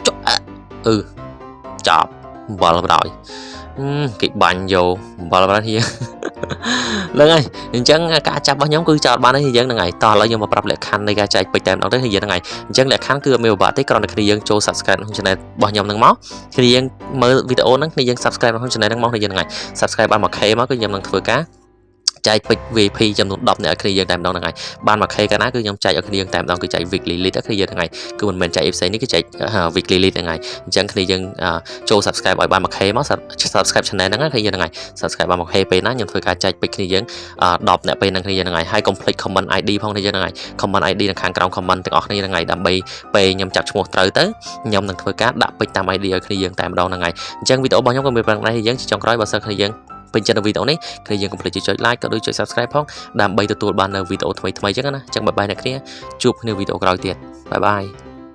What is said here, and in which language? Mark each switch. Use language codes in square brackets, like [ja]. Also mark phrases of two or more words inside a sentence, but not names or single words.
[km] ចាប់បាល់បដ ாய் គេបាញ់យកបាល់ប្រាត់នេះហ្នឹងហើយអញ្ចឹងការចាប់របស់ខ្ញុំគឺចោតបានហើយយើងហ្នឹងហើយតោះឥឡូវខ្ញុំមកប្រាប់លក្ខខណ្ឌនៃការចែកពេជ្រតែម្ដងទៅហើយយើងហ្នឹងហើយអញ្ចឹងលក្ខខណ្ឌគឺអត់មានពិបាកទេគ្រាន់តែគ្នាយើងចូល subscribe ក្នុង channel របស់ខ្ញុំហ្នឹងមកគ្នាយើងមើលវីដេអូហ្នឹងគ្នាយើង subscribe ក្នុង channel ហ្នឹងមកហើយយើងហ្នឹងហើយ subscribe បាន 1k មកគឺខ្ញុំនឹងធ្វើការចែកពេជ្រ VP ចំនួន10អ្នកគ្នាយើងតែម្ដងហ្នឹងហើយបានមក K កាលណាគឺខ្ញុំចែកឲ្យគ្នា យើងតែម្ដងគឺចែក [en] weekly lead [km] គ្នាយើងហ្នឹងហើយគឺមិនមែនចែក FC នេះគឺចែក [en] weekly lead [km] ហ្នឹងហើយអញ្ចឹងគ្នាយើងចូល subscribe ឲ្យបានមក K មក [en] subscribe channel [km] ហ្នឹងគ្នាយើងហ្នឹងហើយ subscribe បានមក K ពេលណាខ្ញុំធ្វើការចែកពេជ្រគ្នាយើង10អ្នកពេលហ្នឹងគ្នាយើងហ្នឹងហើយហើយកុំភ្លេច [en] comment ID [km] ផងគ្នាយើងហ្នឹងហើយ [en] comment ID [km] នៅខាងក្រោម comment ទាំងអស់គ្នាហ្នឹងហើយដើម្បីពេលខ្ញុំចាប់ឈ្មោះត្រូវទៅខ្ញុំនឹងធ្វើការដាក់ពេជ្រតាម ID ឲ្យគ្នាយើងតែម្ដងហ្នឹងហើយអញ្ចឹងវីដេអូរបស់ខ្ញុំក៏មានប៉ុណ្ណេះយើងជាចុងក្រោយបើសិនគ្នាយើងពេញចិត្តនៅវីដេអូនេះគ្នាយើងកុំភ្លេចចុច like ក៏ដូចចុច subscribe ផងដើម្បីទទួលបាននៅវីដេអូថ្មីៗអញ្ចឹងណាអញ្ចឹងបាយបាយអ្នកគ្នាជួបគ្នាវីដេអូក្រោយទៀតបាយបាយ